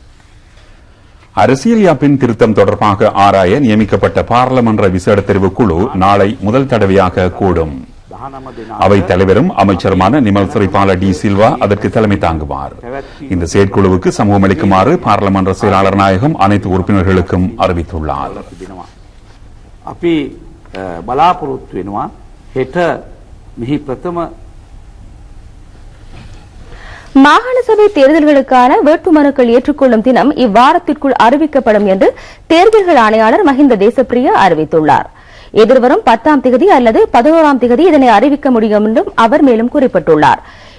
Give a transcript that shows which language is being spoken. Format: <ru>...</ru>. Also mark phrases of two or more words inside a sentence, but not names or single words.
<ta>அரசியல் யாப்பின் திருத்தம் தொடர்பாக ஆராய நியமிக்கப்பட்ட பாராளுமன்ற விசேட தெரிவுக்குழு நாளை முதல் தடவையாக கூடும். அவைத் தலைவரும் அமைச்சருமான நிமல் சுரைபால டி சில்வா அதற்கு தலைமை தாங்குவார். இந்த செயற்குழுவுக்கு சமூகம் அளிக்குமாறு பாராளுமன்ற செயலாளர் நாயகம் அனைத்து உறுப்பினர்களுக்கும் அறிவித்துள்ளார்.</ta> <si>අපි බලාපොරොත්තු වෙනවා හෙට මෙහි ප්‍රථම</si> <ta>மாகாண சபை தேர்தல்களுக்கான வேட்புமனுக்கள் ஏற்றுக்கொள்ளும் தினம் இவ்வாரத்திற்குள் அறிவிக்கப்படும் என்று தேர்தல்கள் ஆணையாளர் மஹிந்த தேசப்பிரிய அறிவித்துள்ளார். எதிர்வரும் 10ஆம் திகதி அல்லது 11ஆம் திகதி இதனை அறிவிக்க முடியும் என்றும் அவர் மேலும் குறிப்பிட்டுள்ளார்.</ta>